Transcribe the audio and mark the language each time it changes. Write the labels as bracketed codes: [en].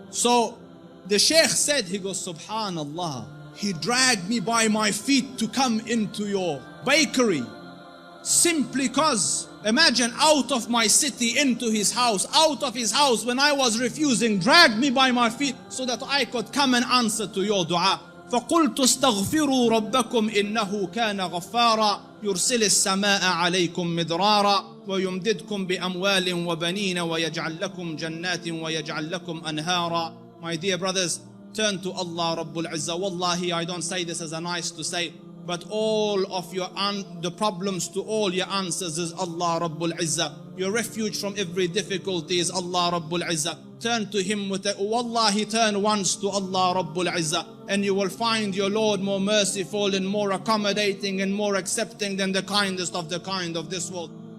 [en] So the Shaykh said, he goes, Subhanallah, he dragged me by my feet to come into your bakery. Simply cause, imagine, out of my city into his house, out of his house when I was refusing, dragged me by my feet so that I could come and answer to your dua. [ar] فقلت استغفروا ربكم إنه كان غفارا يرسل السماء عليكم مدرارا ويمددكم بأموال وبنين ويجعل لكم جنات ويجعل لكم أنهارا. [en] My dear brothers, turn to Allah Rabbul Izzah. Wallahi, I don't say this as a nice to say, but all of the problems to all your answers is Allah Rabbul Izzah. Your refuge from every difficulty is Allah Rabbul Izzah. Turn to Him with Wallahi, turn once to Allah Rabbul Izzah, and you will find your Lord more merciful and more accommodating and more accepting than the kindest of the kind of this world.